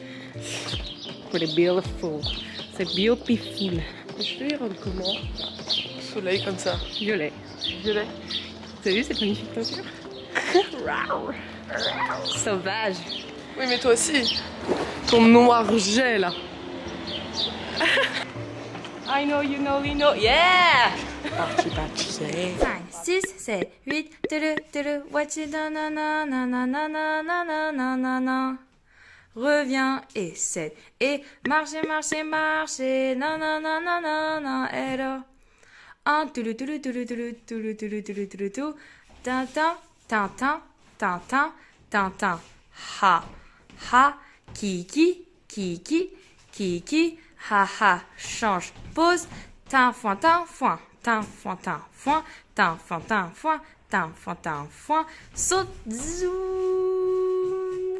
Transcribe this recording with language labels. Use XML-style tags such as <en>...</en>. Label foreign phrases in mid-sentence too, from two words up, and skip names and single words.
<fr>C'est beautiful. C'est beautiful. Je vais y rendre comment? Soleil comme ça. Violet. Violet. T'as vu cette magnifique teinture? Sauvage. Oui, mais toi aussi. Ton noir jet là.</fr> <en>I know, you know, we know. Yeah!</en> <fr>Parti, parti, c'est. 5, 6, 7, 8,</fr> <en>what you done, nanana.</en> <fr>Reviens et 7, et marchez, marchez, marchez, nanana, et là. 1, tintin, tintin, tintin, tintin, ha, ha, kiki, kiki, kiki, ha, ha, change, pause, tin, foin, saute, zoom.</fr>